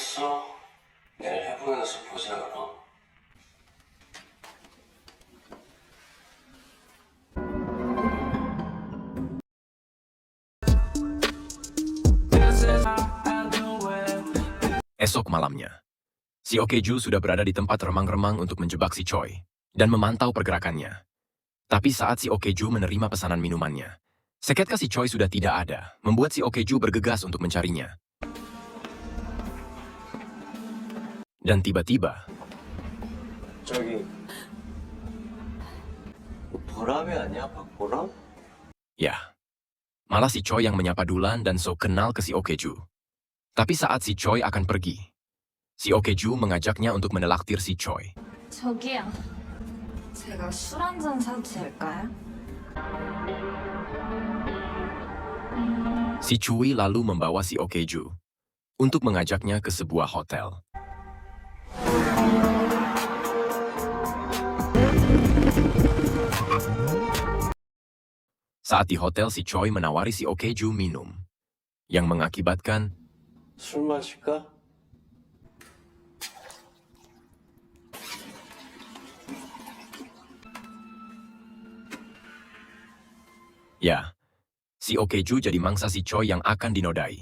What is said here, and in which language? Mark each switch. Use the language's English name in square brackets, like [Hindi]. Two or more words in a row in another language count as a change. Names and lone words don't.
[Indonesian] Esok malamnya, si Okeju sudah berada di tempat remang-remang untuk menjebak si Choi dan memantau pergerakannya. Tapi saat si Okeju menerima pesanan minumannya, seketika si Choi sudah tidak ada, membuat si Okeju bergegas untuk mencarinya. Dan tiba-tiba, [Korean] 저기 보람이 아니야? 박보람? [Indonesian] ya, malah si Choi yang menyapa duluan dan so kenal ke si Okeju. Tapi saat si Choi akan pergi, si Okeju mengajaknya untuk menelaktir si Choi. [Korean] 저기요. 제가 술 한 잔 사도 될까요? [Indonesian] Si Chui lalu membawa si Okeju untuk mengajaknya ke sebuah hotel. Saat di hotel, si Choi menawari si Okeju minum, yang mengakibatkan [Korean] 술 마실까? [Indonesian] ya, si Okeju jadi mangsa si Choi yang akan dinodai.